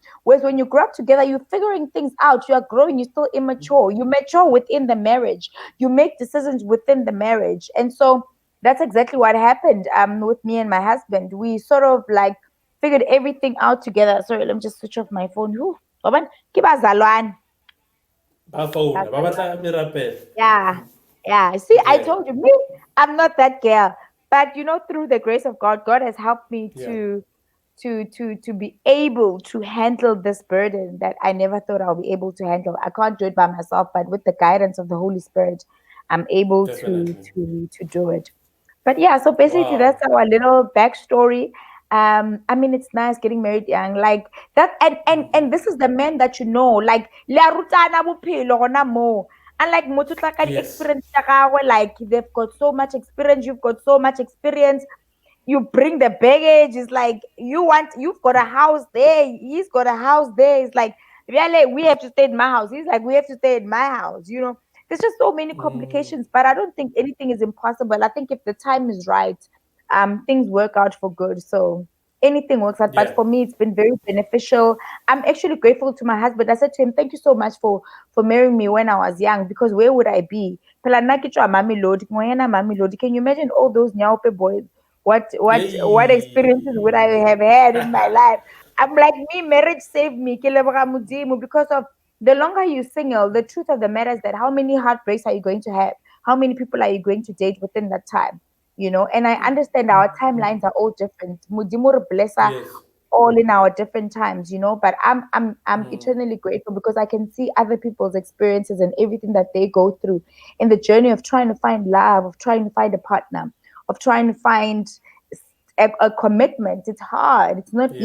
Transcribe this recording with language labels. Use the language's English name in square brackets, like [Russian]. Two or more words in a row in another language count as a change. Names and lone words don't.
[English] Whereas when you grow up together, you're figuring things out. You are growing. You're still immature. You mature within the marriage. You make decisions within the marriage, and so that's exactly what happened with me and my husband. We sort of like figured everything out together. Sorry, let me just switch off my phone. Whew. Roman, [Tswana] ke bazalwane. Ba phone. Ba batla Bazalwane. mirapel. [English] Yeah. Yeah. See, I Okay. told you, me, I'm not that girl. But you know, through the grace of God, God has helped me Yeah. to be able to handle this burden that I never thought I'll be able to handle. I can't do it by myself, but with the guidance of the Holy Spirit, I'm able Definitely. to do it. But yeah, so basically Wow. that's our little backstory. I mean, it's nice getting married young, like that, and this is the man that you know, like [Tswana] le a rutana bophelo gona moo. Unlike motho o tla ka [English] Yes. [Tswana] di-experience tsa gagwe, [English] like they've got so much experience, you've got so much experience, you bring the baggage. It's like you've got a house there, he's got a house there. It's like really we have to stay in my house. He's like we have to stay in my house. You know, there's just so many complications. But I don't think anything is impossible. I think if the time is right, things work out for good. So anything works out. But Yeah. for me, it's been very beneficial. I'm actually grateful to my husband. I said to him, "Thank you so much for marrying me when I was young. Because where would I be? [Tswana] Phela nna ke tswa Mamelodi, ngoyena Mamelodi. [English] Can you imagine all those Nyaope boys? What experiences would I Hey. have had in my life? I'm like, me, marriage saved me. [Tswana] Ke leboga Modimo, [English] because of the longer you single, the truth of the matter is that how many heartbreaks are you going to have? How many people are you going to date within that time? You know, and I understand our timelines are all different. [Tswana] Modimo re blessa [English] Yes. all in our different times, you know. But I'm eternally grateful because I can see other people's experiences and everything that they go through in the journey of trying to find love, of trying to find a partner, of trying to find a commitment. It's hard. It's not